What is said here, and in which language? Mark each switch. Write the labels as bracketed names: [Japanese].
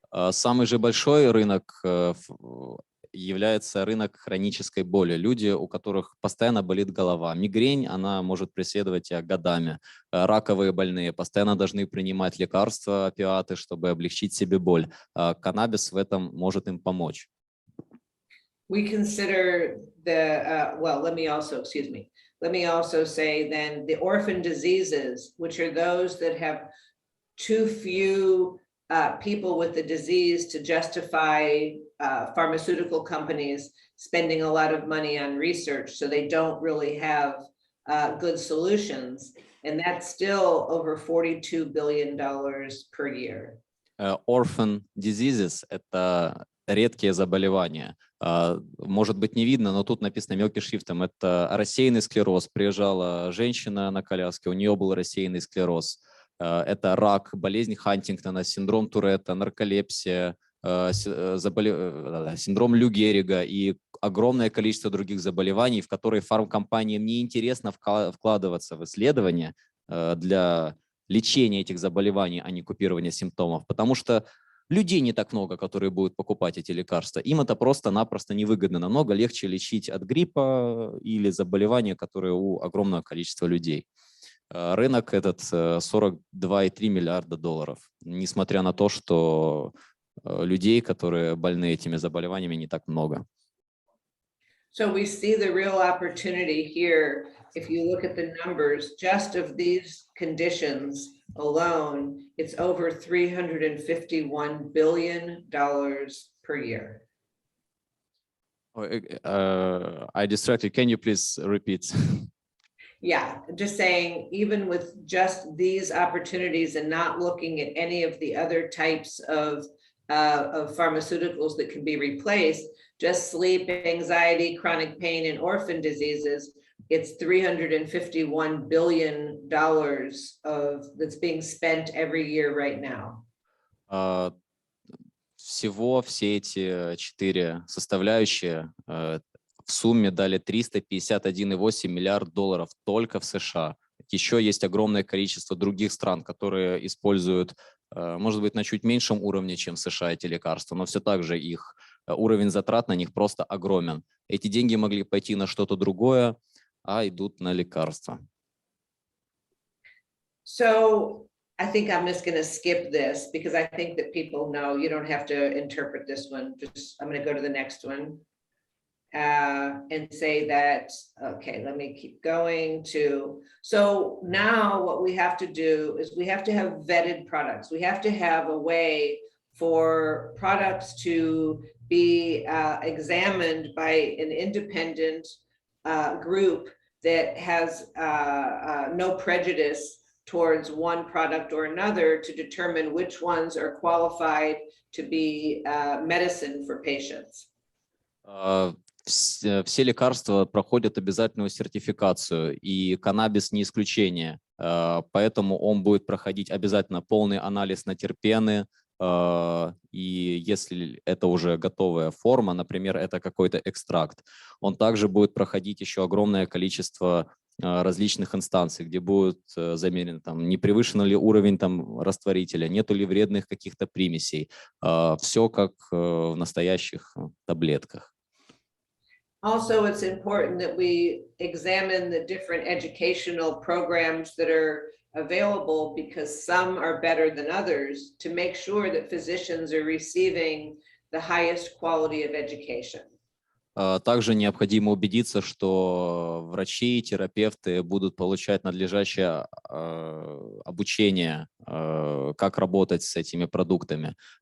[Russian] Самый же большой рынок является рынок хронической боли. Люди, у которых постоянно болит голова. Мигрень, она может преследовать тебя годами. Раковые больные постоянно должны принимать лекарства, опиаты, чтобы облегчить себе боль. Каннабис в этом может им помочь. [English] We consider the, well, let me also say then the orphan diseases, which are those that have too few people with the disease to justify pharmaceutical companies spending a lot of money on research, so they don't really have good solutions. And that's still over $42 billion per year. [Russian] Orphan Diseases – это редкие заболевания. Может быть, не видно, но тут написано мелким шрифтом. Это рассеянный склероз. Приезжала женщина на коляске, у нее был рассеянный склероз. Это рак, болезнь Хантингтона, синдром Туретта, нарколепсия, синдром Лю Геррига и огромное количество других заболеваний, в которые фармкомпаниям неинтересно вкладываться в исследования для лечения этих заболеваний, а не купирования симптомов, потому что людей не так много, которые будут покупать эти лекарства. Им это просто-напросто невыгодно. Намного легче лечить от гриппа или заболевания, которые у огромного количества людей. Рынок этот $42,3 миллиарда, несмотря на то, что людей, которые больны этими заболеваниями, не так много. [English] So we see the real opportunity here. If you look at the numbers, just of these conditions alone, it's over $351 billion per year. I distracted. Can you please repeat? Yeah, just saying, even with just these opportunities and not looking at any of the other types of pharmaceuticals that can be replaced, just sleep, anxiety, chronic pain, and orphan diseases, it's $351 billion that's being spent every year right now. [Russian] Всего все эти 4 составляющие в сумме дали $351,8 миллиарда только в США. Еще есть огромное количество других стран, которые используют, может быть, на чуть меньшем уровне, чем в США эти лекарства, но все так же их уровень затрат на них просто огромен. Эти деньги могли пойти на что-то другое, а идут на лекарства. [English] So I think I'm just going to skip this because I think that people know you don't have to interpret this one. Just I'm going to go to the next one and say that, okay, let me keep going to, so now what we have to do is we have to have vetted products. We have to have a way for products to be examined by an independent group that has no prejudice towards one product or another to determine which ones are qualified to be medicine for patients. [Russian] Все лекарства проходят обязательную сертификацию, и каннабис не исключение. Поэтому он будет проходить обязательно полный анализ на терпены, и если это уже готовая форма, например, это какой-то экстракт, он также будет проходить еще огромное количество различных инстанций, где будет замерен, там, не превышен ли уровень там, растворителя, нету ли вредных каких-то примесей. Все как в настоящих таблетках. [English] Also, it's important that we examine the different educational programs that are available because some are better than others to make sure that physicians are receiving the highest quality of education. [Russian] Также необходимо убедиться, что врачи и терапевты будут получать надлежащее обучение, как работать с этими продуктами.